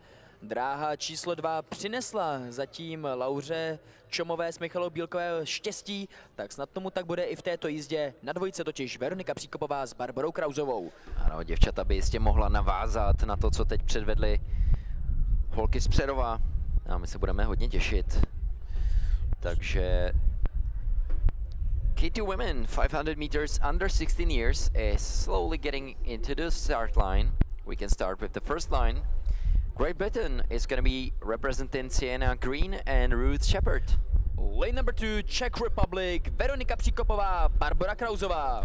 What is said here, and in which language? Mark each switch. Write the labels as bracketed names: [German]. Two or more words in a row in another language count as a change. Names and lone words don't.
[Czech] Dráha číslo 2 přinesla zatím Lauře Čomové s Michalou Bílkové štěstí, tak snad tomu tak bude i v této jízdě. Na dvojce totiž Veronika Příkopová s Barborou Krauzovou. Ano, děvčata by jistě mohla navázat na to, co teď předvedly holky z Přerova. A my se budeme hodně těšit. [English] Takže K2 women, 500 meters under 16 years, is slowly getting into the start line. We can start with the first line. Great Britain is going to be representing Sienna Green and Ruth Shepard. Lane number 2, Czech Republic, Veronika Příkopová, Barbora Krauzová.